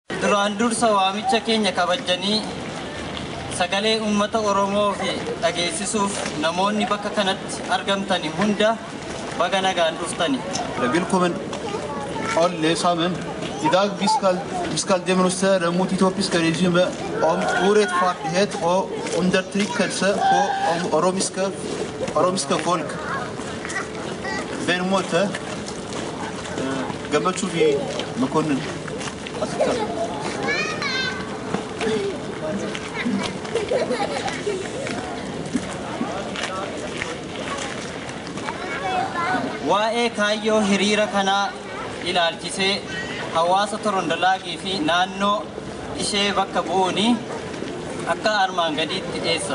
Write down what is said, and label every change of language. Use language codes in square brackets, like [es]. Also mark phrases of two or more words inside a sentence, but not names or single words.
[om] duraan dursa waamicha keenya kabajanii sagalee uummata Oromoo fi dhageessisuuf namoonni bakka kanatti argamtani hunda baga nagaan dhuftani. [no] Willkommen alle sammen. I dag vi skal demonstrere mot etiopiske regime om urettferdighet og undertrykkelse på oromiske folk. [om] Bermote Gabachu fi Makonnen. Waa'ee kaayyoo hiriira kanaa ilaalchisee hawaasa Torondolaagii fi naannoo ishee bakka bu'uuni akka armaan gadiitti dhiyeessa.